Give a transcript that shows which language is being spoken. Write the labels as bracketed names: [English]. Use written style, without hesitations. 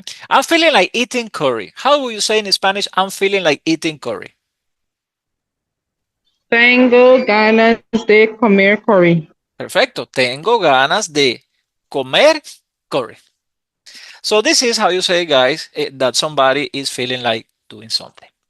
[English] I'm feeling like eating curry. How will you say in Spanish? I'm feeling like eating curry. [Spanish] Tengo ganas de comer curry. Perfecto. Tengo ganas de comer curry. [English] So this is how you say, guys, that somebody is feeling like doing something.